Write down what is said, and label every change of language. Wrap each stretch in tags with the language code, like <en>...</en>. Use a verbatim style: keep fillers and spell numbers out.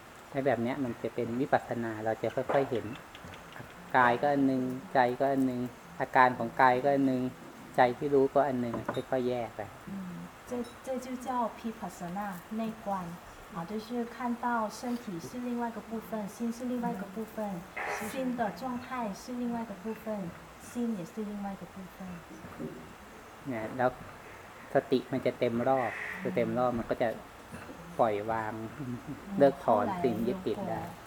<th>ในแบบนี้มันจะเป็นวิปัสสนาเราจะค่อยๆเห็นกายก็อันนึงใจก็อันนึงอาการของกายก็อันนึงใจที่รู้ก็อันนึงค่อยๆแยกไป</th> <zh>อืม这这就叫毗婆舍那内观啊，就是看到身体是另外一个部分，心是另外一个部分，心的状态是另外一个部分。</zh> <th>ซีนเนี่ยซีนยังไงกับผู้ฟัง เนี่ยแล้วสติมันจะเต็มรอบจะเต็มรอบมันก็จะปล่อยวางเลิกถอนสิ่งยึดติดได้</th>